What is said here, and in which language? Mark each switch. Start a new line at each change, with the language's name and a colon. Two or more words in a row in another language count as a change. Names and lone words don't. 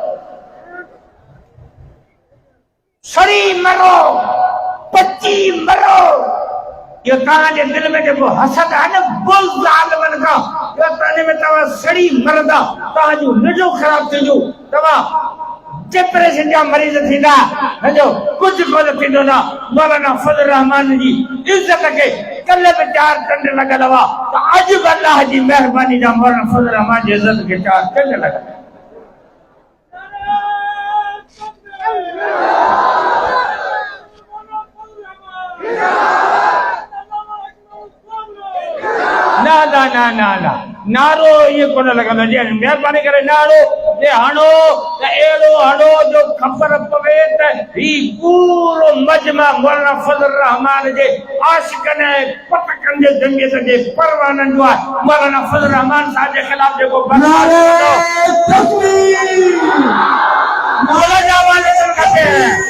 Sindhi: सड़ी मरो पची मरो यो तव्हांजे दिल में जेको हसद आहे न बुग़्ज़ आलमनि खां यो तव्हांजे में तव्हां सड़ी मरंदा तव्हांजूं निजूं ख़राब थींदियूं तव्हां डिप्रेशन जा मरीज़ थींदा सॼो कुझु कोन थींदो न मौलाना फज़ल रहमान जी इज़त खे कल्ह बि 4 टंड लॻल हुआ त अॼु बि अलाह जी महिरबानी जा मौलाना फज़ल रहमान जी इज़त खे 4 टंड लॻल ना ना ना ना ना नारो ये कोन लॻंदो जी महिरबानी करे नारो जे हणो त अहिड़ो हणो जो ख़बर पवे त ही पूरो मजमा मौलाना फज़ल रहमान जे आशिक़नि ऐं पट कंदे जंगीयत जे परवानन जो मौलाना फजल रहमान
Urdu: صاحب کے خلاف
Sindhi: जो
Urdu: نعرے تکبیر, مولانا والے کرتے ہیں